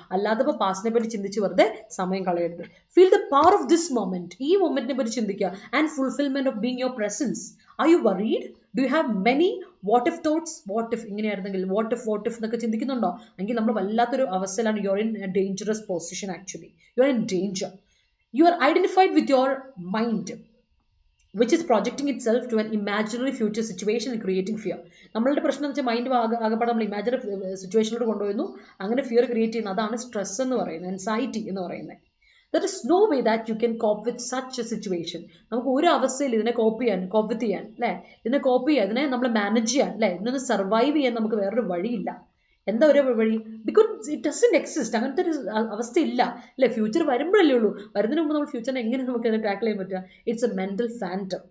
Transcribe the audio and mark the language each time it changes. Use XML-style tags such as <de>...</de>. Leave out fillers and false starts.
<ml>അല്ലാതെ ഇപ്പോൾ പാസ്റ്റിനെ പറ്റി ചിന്തിച്ച് വെറുതെ സമയം കളയരുത്.</ml> <en>Feel the power of this moment.</en> <ml>ഈ മൊമെന്റിനെ പറ്റി ചിന്തിക്കുക.</ml> <en>And fulfilment of being your presence. Are you worried? Do you have many what if thoughts? What if ഇങ്ങനെയായിരുന്നെങ്കിൽ, what if</en> <ml>എന്നൊക്കെ ചിന്തിക്കുന്നുണ്ടോ? എങ്കിൽ നമ്മൾ വല്ലാത്തൊരു അവസ്ഥയിലാണ്.</ml> <en>You are in a dangerous position. Actually you are in danger. You are identified with your mind which is projecting itself to an imaginary future situation and creating fear.</en> <ml>നമ്മളുടെ പ്രശ്നം എന്ന് വെച്ചാൽ mind ആകെപ്പാടെ നമ്മൾ ഇമാജിനറി സിറ്റുവേഷനിലോട്ട് കൊണ്ടുപോയിരുന്നു, അങ്ങനെ fear create ചെയ്യുന്നത്. അതാണ് stress എന്ന് പറയുന്നത്, ആൻസൈറ്റി എന്ന് പറയുന്നത്.</ml> <en>There is no way that you can cope with such a situation.</en> <ml>നമുക്ക് ഒരു അവസ്ഥയിൽ ഇതിനെ കോപ്പ് ചെയ്യാൻ, അല്ലേ, ഇതിനെ കോപ്പ് ചെയ്യാൻ, ഇതിനെ നമ്മൾ മാനേജ് ചെയ്യാൻ, അല്ലേ, ഇതിനൊന്ന് സർവൈവ് ചെയ്യാൻ നമുക്ക് വേറൊരു വഴിയില്ല. എന്താ ഒരു വഴി?</ml> <en>Because it doesn't exist.</en> <ml>അങ്ങനത്തെ ഒരു അവസ്ഥ ഇല്ല, അല്ലേ. ഫ്യൂച്ചർ വരുമ്പോഴല്ലേ ഉള്ളൂ. വരുന്നതിന് മുമ്പ് നമ്മൾ ഫ്യൂച്ചറിനെ എങ്ങനെ നമുക്ക് അതിനെ ടാക്കിൾ ചെയ്യാൻ പറ്റുക?</ml> <en>It's a mental phantom.</en>